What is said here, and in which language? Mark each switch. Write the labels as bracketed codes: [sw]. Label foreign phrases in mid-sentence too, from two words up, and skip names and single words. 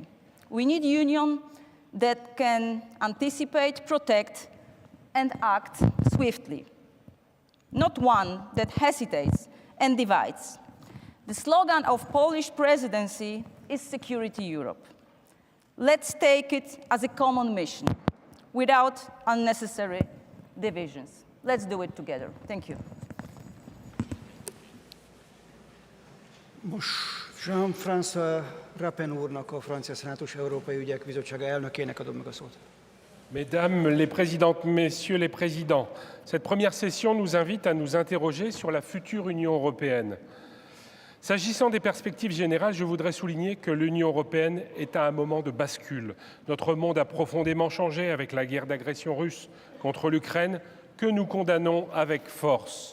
[en] We need a union that can anticipate, protect, and act swiftly, not one that hesitates and divides. The slogan of Polish presidency is Security Europe. Let's take it as a common mission, without unnecessary divisions. Let's do it together. Thank you. [hu] Most Jean-François Rapin úrnak, a Francia Szenátus Európai Ügyek Bizottsága elnökének adom meg a szót. [fr] Mesdames les présidentes, messieurs les présidents, cette première session nous invite à nous interroger sur la future Union européenne. S'agissant des perspectives générales, je voudrais souligner que l'Union européenne est à un moment de bascule. Notre monde a profondément changé avec la guerre d'agression russe contre l'Ukraine, que nous condamnons avec force.